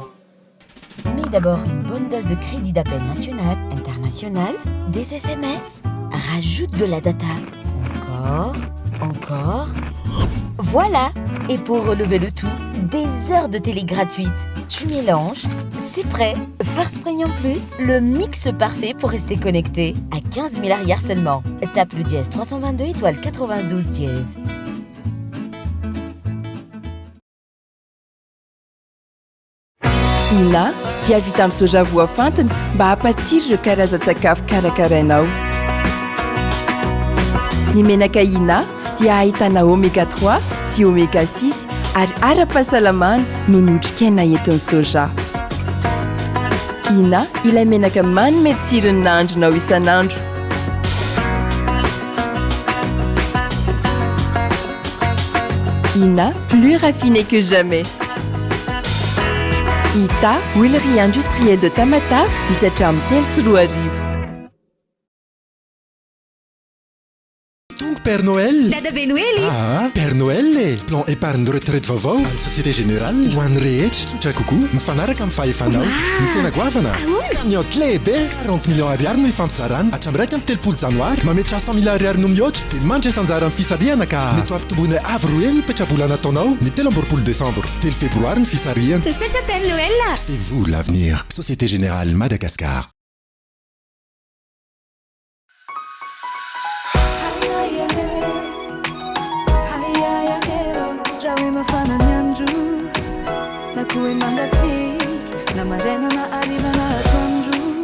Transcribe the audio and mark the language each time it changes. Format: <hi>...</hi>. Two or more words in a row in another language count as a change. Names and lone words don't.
<fr>Mets d'abord une bonne dose de crédit d'appel national, international, des SMS, rajoute de la data. Encore. Voilà. Et pour relever le tout, des heures de télé gratuites. Tu mélanges, c'est prêt. First Premium Plus, le mix parfait pour rester connecté. À 15 000 arrières seulement. Tape le dièse 322 étoile 92 dièse.</fr> <mg>Ina dia vita amin'ny soja voafantina mba hampatsiro ireo karazan-tsakafo karakarainao. Ny menaka Ina dia ahitana oméga 3 sy oméga 6 ary ara-pahasalamana no notrikaina entin'ny soja. Ina ilay menaka manome tsirony nahandronao isan'andro. Ina,</mg> <fr>plus raffiné que jamais.</fr> <mg>ita</mg> <fr>huilerie industrielle de Tamata</fr> <mg>misy hatramin'ny 3 Tonga Père Noël. Dadabe Noely. Père Noël le</mg> <fr>plan épargne de retraite</fr> <mg>vaovao any Société Générale ho an'ny rehetra tsotra kokoa mifanaraka amin'ny fahefanao ny tena goavana cagnotte lehibe 40 millions ariary no ifampisarana hatramin'ny raika amin'ny 3 janoary mametra 100 000 ariary no mihoatra dia mandry sanjara amin'ny fisarihana ka mety ampitombony avy roa ny petrabola nataonao ny 3 décembre sy 3 févroary ny fisarihana. Sasatra Père Noël.</mg> <fr>C'est vous l'avenir. Société Générale Madagascar. Nakuwe mangatsik na marena na ariva na tonju</fr>